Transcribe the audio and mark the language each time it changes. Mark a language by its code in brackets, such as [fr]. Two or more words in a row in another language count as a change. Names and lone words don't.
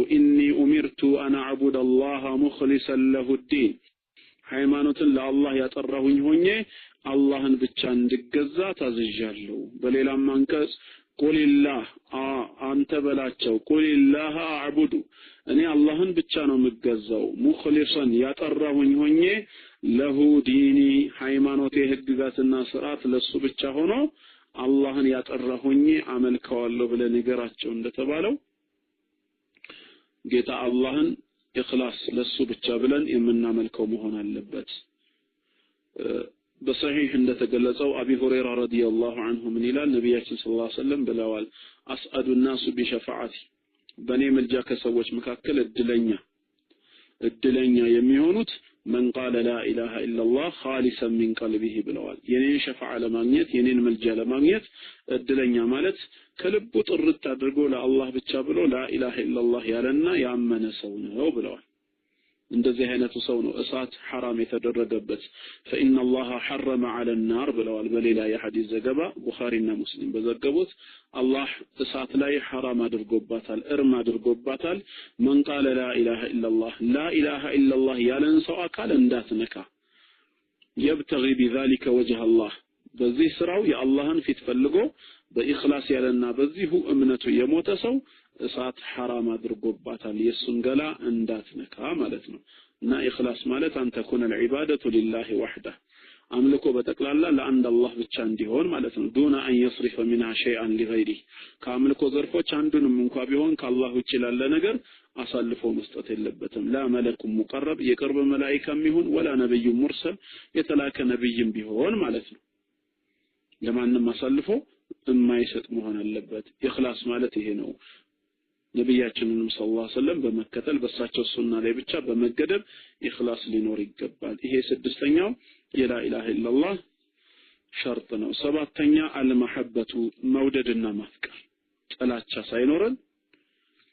[ar] إني أمرت أن أعبد الله مخلصا له الدين [am] ሃይማኖትን ለአላህ ያጠራሁኝ ሆኜ አላህን ብቻ እንድገዛ ታዝዣለሁ። በሌላም አንቀጽ ቁልላህ አንተ በላቸው [ar] قل الله أعبد [am] እኔ አላህን ብቻ ነው የምገዛው ሙኽሊሰን ያጠራሁኝ ሆኜ [ar] له ديني [am] ሃይማኖቴ ህግጋትና ስርዓት ለሱ ብቻ ሆኖ አላህን ያጠራሁኝ አመልከዋለሁ ብለህ ንገራቸው እንደተባለው ጌታ አላህን ኢኽላስ ለሱ ብቻ ብለን የምናመልከው መሆን አለበት። በሰሂህ እንደተገለጸው አቢ ሁረይራ [ar] رضي الله عنه [am] ምን ይላል? ነብያችን [ar] صلى الله عليه وسلم [am] ብለዋል አስአዱ [ar] الناس بشفاعتي [am] በኔ መልጃ ከሰዎች መካከል እድለኛ የሚሆኑት [ar] من قال لا اله الا الله خالصا من قلبه [am] ብለዋል። የኔን ሸፋዓ ለማግኘት የኔን መልጃ ለማግኘት እድለኛ ማለት ከልቡ ጥርት አድርጎ ለአላህ ብቻ ብሎ [ar] لا اله الا الله [am] ያለና ያመነ ሰው ነው ብለዋል። እንደዚህ አይነቱ ሰው ነው እሳት حرام የተደረገበት። [ar] فإن الله حرم على النار [am] ብለዋል። በሌላ የሐዲስ ዘገባ ቡኻሪና ሙስሊም በዘገቡት አላህ እሳት ላይ حرام አድርጎባታል እርም አድርጎባታል። [ar] من قال لا اله الا الله [am] لا اله الا الله ያለን ሰው አካል እንዳትነካ [ar] يبتغي بذلك وجه الله [am] በዚህ ስራው የአላህን ፊት ፈልጎ በኢኽላስ ያለና በዚሁ እምነቱ የሞተ ሰው እሳት حرام አድርጎባታል የሱን ገላ እንዳትነካ ማለት ነው። እና ኢኽላስ ማለት አንተ ኩነ [ar] العباده لله وحده [am] አምልኮ በጠቅላላ ለአንድ አላህ ብቻ እንዲሆን ማለት ነው። [ar] دون أن يصرف منها شيئا [am] لغيره ከአምልኮ ዘርፎች አንዱንም እንኳን ቢሆን ከአላህ ውጭ ላለ ነገር አሳልፎ መስጠት የለበትም። [ar] لا ملك [am] ሙቀረብ የቅርብ መላእክትም ይሁን [ar] ولا نبي مرسل [am] የተላከ ነብይም ቢሆን ማለት ነው ለማንም አሳልፎ የማይሰጥ መሆን አለበት። ኢኽላስ ማለት ይሄ ነው። ነብያችንን [ar] صلى الله عليه وسلم [am] በመከተል በሳቸው ሱና ላይ ብቻ በመገደብ ኢኽላስ ሊኖር ይገባል። ይሄ ስድስተኛው የላ ኢላሃ ኢላላህ ሸርጥ ነው። ሰባተኛ አልመሐበቱ መውደድና ማፍቀር ጥላቻ ሳይኖረን